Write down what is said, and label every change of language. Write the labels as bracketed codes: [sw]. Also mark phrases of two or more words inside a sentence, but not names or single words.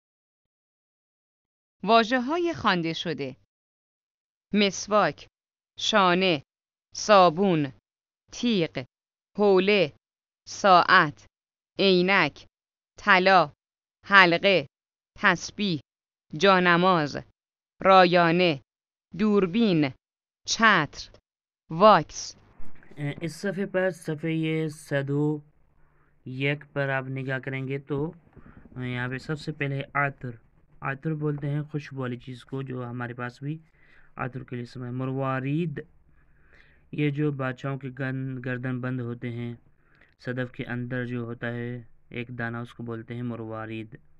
[fa] واژه‌های خوانده شده: مسواک، شانه، صابون، تیغ، حوله، ساعت، عینک، طلا، حلقه، تسبیح، جانماز، رایانه، دوربین، چتر، واکس. [ur] اس صفحے پر صفحے 101 پر آپ نگاہ کریں گے تو یہاں پہ سب سے پہلے عطر عطر بولتے ہیں خوشبو والی چیز کو جو ہمارے پاس بھی عطر کے لیے اسم ہے. مروارید یہ جو بادشاہوں کے گردن بند ہوتے ہیں صدف کے اندر جو ہوتا ہے ایک دانہ اس کو بولتے ہیں مروارید.